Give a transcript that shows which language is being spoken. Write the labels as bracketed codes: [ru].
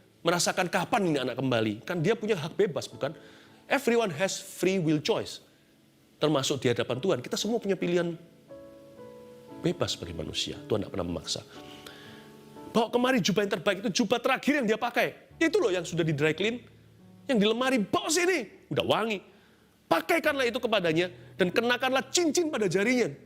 [id] Merasakan kapan ini anak kembali. Kan dia punya hak bebas, bukan? [en] Everyone has free will choice. [id] Termasuk di hadapan Tuhan. Kita semua punya pilihan bebas sebagai manusia. Tuhan tidak pernah memaksa. Bawa kemari jubah yang terbaik, itu jubah terakhir yang dia pakai. Itu loh yang sudah di dry clean. Yang di lemari, bawa sini. Udah wangi. Pakaikanlah itu kepadanya dan kenakanlah cincin pada jarinya.